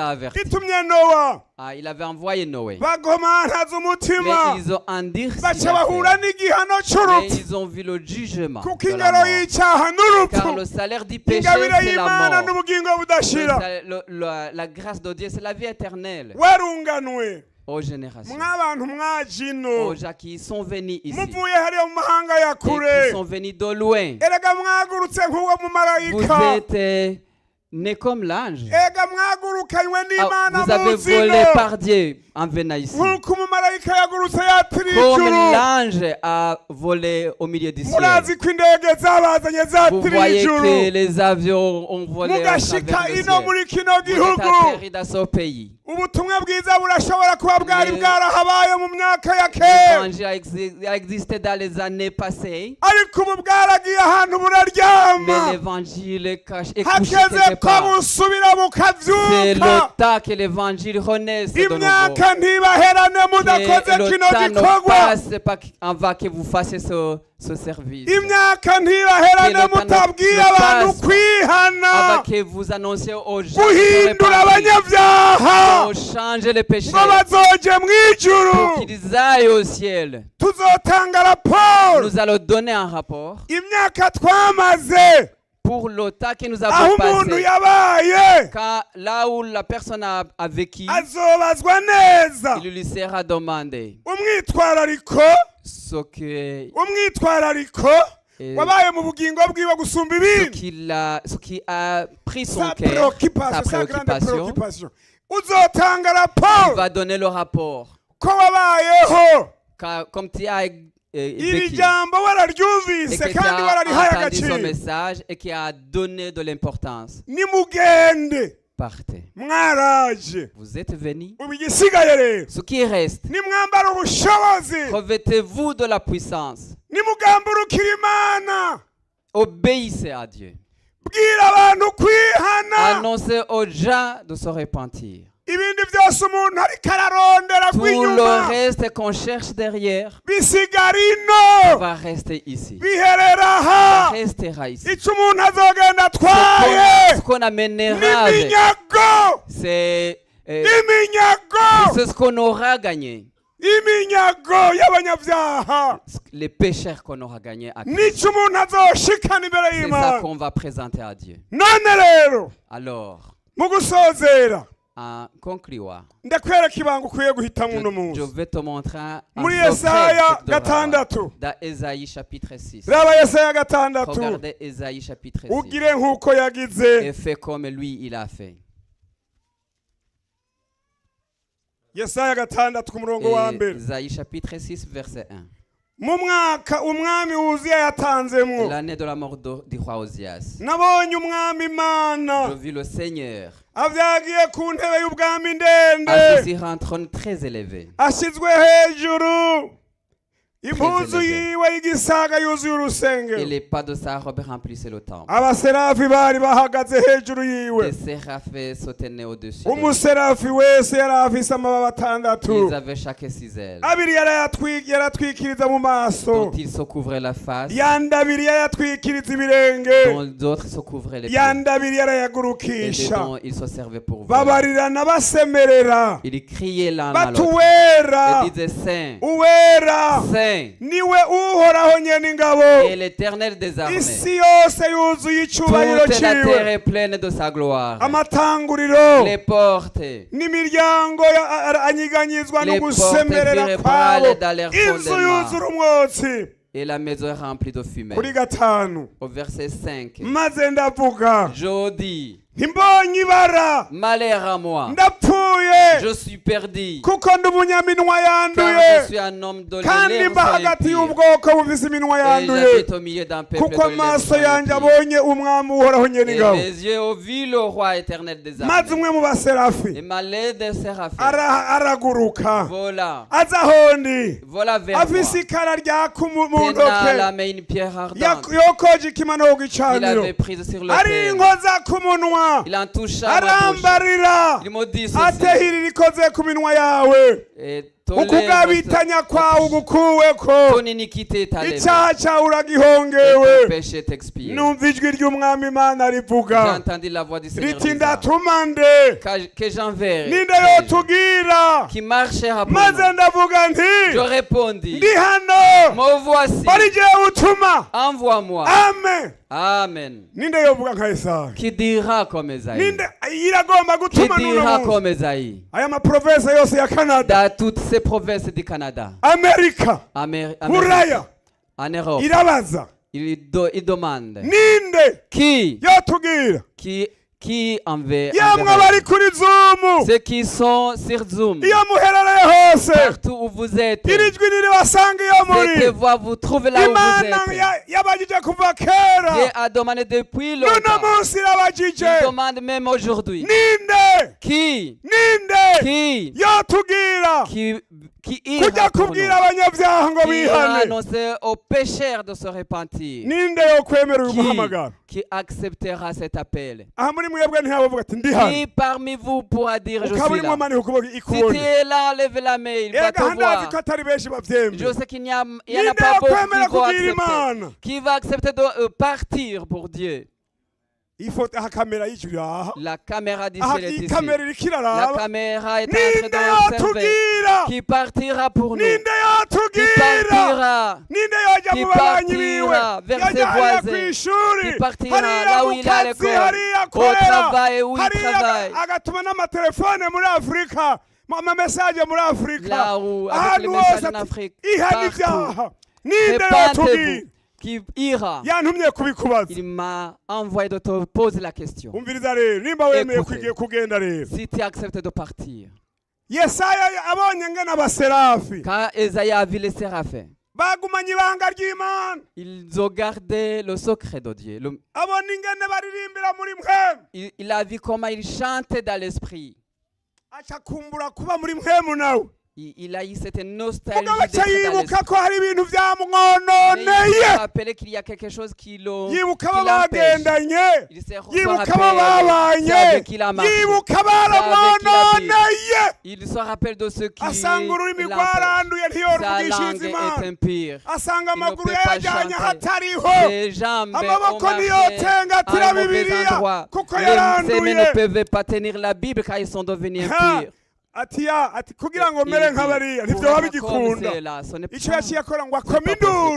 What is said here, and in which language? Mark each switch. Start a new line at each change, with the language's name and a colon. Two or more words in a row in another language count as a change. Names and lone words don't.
French: les a avertis.
Rundi: itumye Nowa
French: Ah, il avait envoyé Noé.
Rundi: bagomantaza umutima
French: Mais ils ont endurci
Rundi: baca
French: la
Rundi: bahura
French: terre.
Rundi: n'igihano
French: Mais
Rundi: c'urupfu
French: ils ont vu le jugement
Rundi: kuko
French: de la
Rundi: ingero
French: mort.
Rundi: y'icyaha
French: Car
Rundi: n'urupfu
French: le salaire du péché,
Rundi: ingabire
French: c'est la
Rundi: y'Imana
French: mort.
Rundi: n'ubugingo budashira
French: La grâce de Dieu, c'est la vie éternelle.
Rundi: warunganwe
French: Aux générations.
Rundi: mw'abantu mwajino
French: Aux gens qui sont venus ici.
Rundi: muvuye hariya mu mahanga ya
French: Et
Rundi: kure
French: qui sont venus de loin.
Rundi: erega mwagurutse nk'uwo mu
French: Vous
Rundi: marayika
French: êtes nés comme l'ange.
Rundi: ega mwagurukanywe
French: Ah,
Rundi: n'Imana
French: vous avez
Rundi: muzino
French: volé par Dieu en venant ici.
Rundi: nk'uko umumarayika yagurutse yatiriye
French: Comme
Rundi: ijuru
French: l'ange a volé au milieu du ciel.
Rundi: murazi ko indege zabazanye
French: Vous
Rundi: zatiriye
French: voyez
Rundi: ijuru
French: que les avions ont volé à
Rundi: mugashika
French: travers le
Rundi: ino
French: ciel.
Rundi: muri kino
French: Vous êtes
Rundi: gihugu
French: atterris dans ce pays.
Rundi: ubutumwa bwiza burashobora kuba bwari
French: Le-
Rundi: bwarahabaye mu myaka ya kera
French: L'évangile a existé dans les années passées.
Rundi: ariko ubu bwaragiye ahantu
French: Mais
Rundi: buraryama
French: l'évangile est couché quelque
Rundi: hageze ko
French: part.
Rundi: busubira
French: C'est
Rundi: bukavyuka
French: le temps que l'évangile renaisse de nouveau.
Rundi: imyaka ntibaherane
French: Que
Rundi: mudakoze
French: le
Rundi: kino
French: temps ne
Rundi: gikorwa
French: passe pas en va que vous fassiez ce service.
Rundi: imyaka ntibaherane
French: Que le temps
Rundi: mutabwiye
French: ne
Rundi: abantu
French: passe
Rundi: kwihana
French: Avant que vous annonciez aux gens de se
Rundi: guhindura
French: repentir,
Rundi: abanyabyaha
French: pour changer les péchés,
Rundi: ngo bazoje
French: pour
Rundi: mw'ijuru
French: qu'ils aillent au ciel.
Rundi: tuzotanga raporo
French: Nous allons donner un rapport
Rundi: imyaka twamaze
French: pour le temps que nous
Rundi: aho
French: avons
Rundi: umuntu
French: passé.
Rundi: yabaye
French: Quand, là où la personne a vécu,
Rundi: azobazwa neza
French: il lui sera demandé
Rundi: umwitwarariko
French: ce que
Rundi: umwitwarariko wabaye mu bugingo bwiwe gusumba ibindi
French: ce qui a pris son sa cœur, sa préoccupation sa grande préoccupation.
Rundi: préoccupation uzotanga
French: Il
Rundi: raporo
French: va donner le rapport.
Rundi: ko wabayeho
French: Comme tu as
Rundi: iri
French: vécu
Rundi: jambo
French: et
Rundi: wararyumvise
French: que tu
Rundi: kandi
French: as
Rundi: wararihaye
French: entendu ce
Rundi: agaciro
French: message et qui a donné de l'importance.
Rundi: nimugende
French: Partez.
Rundi: mwaraje
French: Vous êtes venus.
Rundi: ubu igisigaye rero
French: Ce qui reste,
Rundi: nimwambara ubushobozi
French: revêtez-vous de la puissance.
Rundi: nimugamburukira imana
French: Obéissez à Dieu.
Rundi: bwira abantu kwihana
French: Annoncez aux gens de se repentir.
Rundi: ibindi byose umuntu ariko ararondera
French: Tout le
Rundi: rw'inyuma
French: reste qu'on cherche derrière
Rundi: bisigara ino
French: va rester ici.
Rundi: biherera aha
French: Restera ici.
Rundi: icyo umuntu azogenda atwaye
French: Ce qu'on amènera avec,
Rundi: n'iminyago
French: c'est
Rundi: iminyago
French: ce qu'on aura gagné.
Rundi: iminyago y'abanyabyaha
French: Les pécheurs qu'on aura gagnés à Christ.
Rundi: nicyo umuntu azoshikana imbere
French: C'est ça
Rundi: y'imana
French: qu'on va présenter à Dieu.
Rundi: none rero
French: Alors,
Rundi: mu gusozera
French: en concluant,
Rundi: ndakwereka ibanga ukwiye guhitamo uno
French: je
Rundi: munsi
French: vais te montrer un
Rundi: muri
French: secret Yesaya que tu devras avoir.
Rundi: gatandatu
French: Dans Ésaïe chapitre 6.
Rundi: raba Yesaya gatandatu
French: Regardez Ésaïe chapitre 6.
Rundi: ugire nk'uko yagize
French: Et fais comme lui il a fait.
Rundi: Yesaya gatandatu ku murongo wa mbere
French: Ésaïe chapitre 6 verset 1.
Rundi: mu mwaka umwami wuziya yatanzemwo
French: L'année de la mort du roi Osias.
Rundi: nabonye umwami imana
French: Je vis le Seigneur
Rundi: avyagiye ku ntebe y'ubwami ndende
French: assis sur un trône très élevé.
Rundi: ashyizwe hejuru impuzu yiwe y'igisaga yuzuye
French: Et
Rundi: urusengero
French: les pas de sa robe remplissaient le temple.
Rundi: abaserafi bari bahagaze hejuru yiwe
French: Les séraphins se tenaient au-dessus de lui.
Rundi: umuserafi wese yari afise amababa atandatu
French: Ils avaient chacun 6 ailes.
Rundi: abiri yaratwikiriza mu maso
French: Dont ils se couvraient la face,
Rundi: yandi abiri yayatwikiriza ibirenge
French: dont d'autres se couvraient les pieds.
Rundi: yandi abiri
French: Et de
Rundi: yarayagurukisha
French: dont ils se servaient pour voler.
Rundi: babarirana basemerera
French: Ils criaient l'un à l'autre.
Rundi: batuwera
French: Ils disaient Saint,
Rundi: uwera
French: Saint,
Rundi: niwe uhoraho nyene ingabo
French: et l'Éternel des armées.
Rundi: isi yose yuzuye icubahiro
French: Toute la terre
Rundi: ciwe
French: est pleine de sa gloire.
Rundi: amatanguriro
French: Les portes,
Rundi: n'imiryango anyiganyizwa no
French: Les portes
Rundi: gusemerera
French: virebrales
Rundi: kwabo
French: dans leur
Rundi: inzu
French: fondement.
Rundi: yuzura umwotsi
French: et la maison est remplie de fumée.
Rundi: kuri gatanu
French: Au verset 5,
Rundi: maze ndavuga
French: je dis,
Rundi: ntimbonye ibara
French: malheur à moi,
Rundi: ndapfuye
French: je suis perdu,
Rundi: kuko ndi umunyaminwa
French: car je
Rundi: yanduye
French: suis un homme de
Rundi: kandi
French: lèvres
Rundi: mba
French: sont
Rundi: hagati
French: impures,
Rundi: y'ubwoko bufise iminwa
French: et
Rundi: yanduye
French: j'habite au milieu d'un peuple
Rundi: kuko
French: de lèvres
Rundi: amaso
French: sont
Rundi: yanjye
French: impures.
Rundi: abonye umwami uhoraho nyene
French: Et
Rundi: ingabo
French: mes yeux ont vu le roi éternel des
Rundi: maze
French: armées.
Rundi: umwe mu baserafi
French: Et ma lettre des séraphins,
Rundi: araguruka
French: voilà,
Rundi: aza ahondi
French: voilà vers moi.
Rundi: afise ikara ryaka mu
French: Tenant
Rundi: ntoke
French: la main une pierre ardente,
Rundi: yokoje ikimano ku
French: il
Rundi: gicaniro
French: avait prise sur le
Rundi: ari
French: père.
Rundi: inkoza ku munwa
French: Il en toucha ma bouche.
Rundi: arambarira
French: Il me dit
Rundi: ate
French: ceci,
Rundi: hiri rikoze ku minwa yawe
French: et
Rundi: ukugabitanya kwawe ugukuweko
French: ton iniquité est enlevée,
Rundi: icyaha cyawe
French: et
Rundi: uragihongewe
French: ton péché est expié.
Rundi: numva ijwi ry'umwami imana
French: J'ai
Rundi: rivuga
French: entendu la voix du Seigneur
Rundi: riti
French: disant
Rundi: ndatuma nde
French: que j'enverrai
Rundi: ninde yotubwira
French: qui marchera pour
Rundi: maze
French: nous.
Rundi: ndavuga nti
French: Je répondis,
Rundi: ndi hano
French: me voici,
Rundi: bari jewe utuma
French: envoie-moi. amen Amen.
Rundi: ninde yovuga nka Yesaya
French: Qui dira comme Esaïe?
Rundi: ninde iragomba
French: Qui
Rundi: gutuma
French: dira
Rundi: n'uno munsi
French: comme Esaïe?
Rundi: aya maprovensi yose ya Canada
French: Dans toutes ces provinces du Canada, Amerika Amérique, Buraya en Europe,
Rundi: irabaza
French: il demande
Rundi: ninde
French: qui
Rundi: yotubwira
French: enverra
Rundi: yamwe abari kuri Zoom
French: ceux qui sont sur Zoom,
Rundi: iyo muherereye hose
French: partout où vous êtes.
Rundi: iri jwi riribasanga iyo muri
French: Cette voix vous trouve là où vous
Rundi: imana
French: êtes.
Rundi: yabagije kuva kera
French: Dieu a demandé depuis
Rundi: n'uno
French: longtemps.
Rundi: munsi
French: Il
Rundi: irabagije
French: demande même aujourd'hui.
Rundi: ninde
French: Qui
Rundi: yotubwira
French: ira
Rundi: kujya
French: pour nous?
Rundi: kubwira abanyabyaha ngo
French: Qui ira
Rundi: bihane
French: annoncer aux pécheurs de se repentir?
Rundi: ninde yokwemera uyu muhamagaro
French: Qui acceptera cet appel?
Rundi: aha muri mwebwe ntihabavuga ati ndi hano
French: Qui parmi vous pourra dire je
Rundi: ukaba
French: suis
Rundi: urimo
French: là?
Rundi: manika ukuboko
French: Si tu
Rundi: ikubone
French: es là, lève la main, il va
Rundi: erega
French: te
Rundi: handazi ko
French: voir.
Rundi: atari benshi babyemera
French: Je sais qu'il n'y en a
Rundi: ninde
French: pas beaucoup
Rundi: yokwemera
French: qui vont
Rundi: kubwira
French: accepter.
Rundi: imana
French: Qui va accepter de partir pour Dieu?
Rundi: ifoto aha kamera y'ijuru aha
French: La caméra du
Rundi: aha
French: ciel est
Rundi: iyi
French: ici.
Rundi: kamera iriko
French: La
Rundi: iraraba
French: caméra est en train
Rundi: ninde
French: d'observer.
Rundi: yotubwira
French: Qui partira pour nous?
Rundi: ninde
French: Qui
Rundi: yotubwira
French: partira?
Rundi: ninde yojya
French: Qui
Rundi: mu babanyi biwe
French: partira vers ses
Rundi: yajya hariya ku
French: voisins?
Rundi: ishuri
French: Qui partira
Rundi: hariya
French: là où
Rundi: mu
French: il est à
Rundi: kazi
French: l'école,
Rundi: hariya
French: au
Rundi: akorera
French: travail où il
Rundi: hariya
French: travaille,
Rundi: agatuma n'amatelefone muri afurika amamesaje muri afurika
French: là où avec les
Rundi: ahantu
French: messages
Rundi: hose
French: en
Rundi: ati
French: Afrique,
Rundi: ihana
French: partout.
Rundi: ibyaha ninde yotubwira
French: Répentez-vous. Qui ira?
Rundi: yantumye kubikubaza
French: Il m'a envoyé de te poser la question.
Rundi: umviriza rero nimba wemeye
French: Écoutez.
Rundi: kugenda rero
French: Si tu acceptes de partir,
Rundi: yesaya abonye ngena abaserafi
French: quand Esaïe a vu les séraphins,
Rundi: bagumanye ibanga ry'imana
French: ils ont gardé le secret de Dieu.
Rundi: abona ingene baririmbira muri mwemu
French: Il a vu comment ils chantaient dans l'esprit.
Rundi: aca kumbura kuba muri mwemu nawe
French: Il a eu cette nostalgie
Rundi: mugabo aca
French: d'être dans
Rundi: yibuka
French: l'esprit.
Rundi: ko hari ibintu
French: Mais il
Rundi: byamwononeye
French: s'est rappelé qu'il y a quelque chose qui
Rundi: yibuka abo
French: l'empêche.
Rundi: bagendanye
French: Il s'est
Rundi: yibuka abo
French: rappelé
Rundi: babanye
French: avec qui il a marché.
Rundi: yibuka
French: C'est avec qui il a
Rundi: baramwononeye
French: Il se rappelle de ce qui
Rundi: asanga ururimi
French: l'empêche.
Rundi: rwaranduye
French: Sa
Rundi: ntiyoruvugishiriza
French: langue est
Rundi: imana
French: impure.
Rundi: asanga
French: Il ne
Rundi: amaguru
French: peut pas
Rundi: yayajyanye
French: chanter.
Rundi: ahatariho
French: Ses jambes ont
Rundi: amaboko
French: marché
Rundi: niyotengatira
French: à un mauvais bibiliya endroit.
Rundi: kuko
French: Ses mains
Rundi: yaranduye
French: ne peuvent pas tenir la Bible car ils sont devenus impurs.
Rundi: ati kugira ngo mere nk'abariya
French: Pour
Rundi: ntibyo
French: être
Rundi: babigikunda
French: comme cela, ce n'est
Rundi: icyo
French: pas-
Rundi: yaciye akora ngo
French: ce n'est
Rundi: akome
French: pas
Rundi: induru